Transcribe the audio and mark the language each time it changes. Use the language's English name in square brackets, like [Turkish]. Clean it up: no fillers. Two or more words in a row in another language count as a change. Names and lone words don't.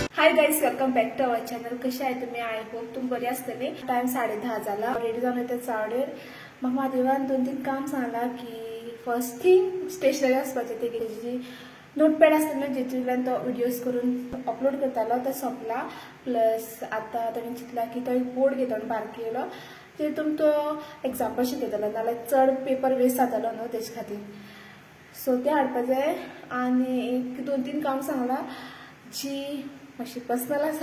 [English] Hi guys, welcome back to our channel. [Marathi] कशा आहे तुम्ही? [English] I hope [Marathi] तुम्ही बरे असतले. टाइम 10:30 झाला. [Konkani] रेडी जाऊन येते चावडेर. मग माझेवान 2-3 काम सांगला की [English] first thing stationery [Konkani] असपाचे ते जी नोटपॅड असते ना जेतून तो व्हिडिओज करून अपलोड करतालो तो सोपला. प्लस आता ताणें चिंतला की तो बोर्ड घेतलो बारकेलो तेतून तो एग्जाम्पल शिकयतलो नाल्यार चड [English] paper waste [Konkani] जातलो न्हू तेजे खातीर. सो ते हाडपा जाय आनी एक 2-3 काम सांगला जी मातशी पर्सनल आसा.